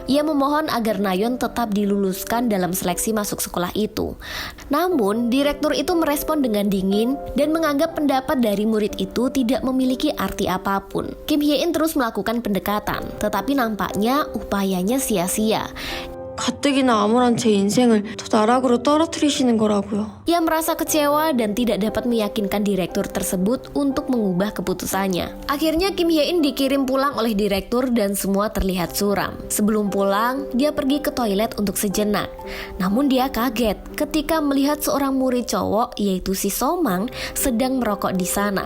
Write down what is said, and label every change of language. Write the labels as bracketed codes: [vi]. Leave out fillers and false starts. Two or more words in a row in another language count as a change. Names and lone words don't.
[id] Ia memohon agar Nayeon tetap diluluskan dalam seleksi masuk sekolah itu. Namun, direktur itu merespon dengan dingin dan menganggap pendapat dari murid itu tidak memiliki arti apapun. Kim Hye-in terus melakukan pendekatan, tetapi nampaknya upayanya sia-sia. [ko] 가뜩이나 암울한 제 인생을 저 나락으로 떨어뜨리시는 거라고요. [id] Ia merasa kecewa dan tidak dapat meyakinkan direktur tersebut untuk mengubah keputusannya. Akhirnya Kim Hye-in dikirim pulang oleh direktur dan semua terlihat suram. Sebelum pulang, dia pergi ke toilet untuk sejenak. Namun dia kaget ketika melihat seorang murid cowok yaitu si Somang sedang merokok di sana.